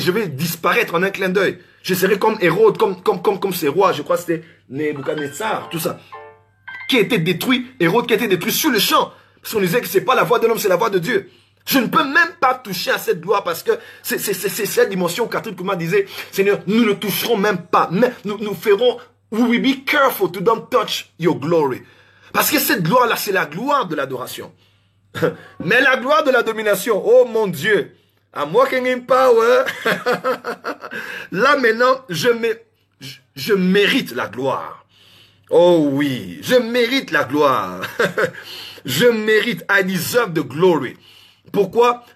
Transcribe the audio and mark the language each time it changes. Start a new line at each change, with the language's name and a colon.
French: Je vais disparaître en un clin d'œil. Je serai comme Hérode, comme ces rois. Je crois que c'était Nebuchadnezzar, tout ça. Qui a été détruit, Hérode qui a été détruit sur le champ. Parce qu'on disait que c'est pas la voix de l'homme, c'est la voix de Dieu. Je ne peux même pas toucher à cette gloire parce que c'est cette dimension où Catherine Kuma disait, Seigneur, nous ne toucherons même pas. Mais nous ferons,
English: we will be careful to don't touch your glory.
French: Parce que cette gloire-là, c'est la gloire de l'adoration. Mais la gloire de la domination, oh mon Dieu,
English: I'm walking in power.
French: Là maintenant, je mérite la gloire. Oh oui, je mérite la gloire. Je mérite,
English: I deserve the glory.
French: Pourquoi?